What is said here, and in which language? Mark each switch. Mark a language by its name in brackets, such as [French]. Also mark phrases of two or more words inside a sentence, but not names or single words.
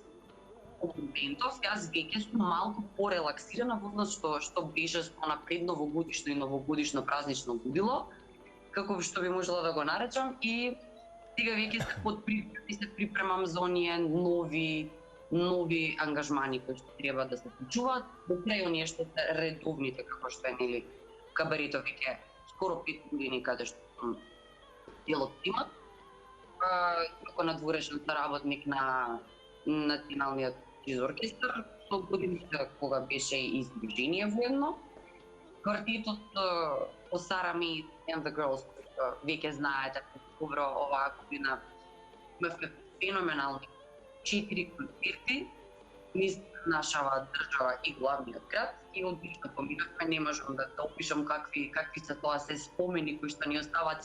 [Macedonian] Од моментов, јас веќе сум малку порелаксирана во однос што беше на предновогодишно и новогодишно празнично будило, како што би можела да го наречам, и сега веќе се припремам за оние нови ангажмани кои што треба да се случуваат, до крај оние што се редовните, како што е нели кабарето веќе скоро 5 години каде што сум дел од тимот. Како надворешен работник на Националниот џез оркестар, со годините кога беше и издружение воедно. Квартетот по Сара Ми and the Girls, веќе знаете добро, оваа година имавме феноменални 4 концерти низ нашава држава и главниот град и одлично поминавме, не можам да опишам какви се тоа се спомени кои што ни оставаат.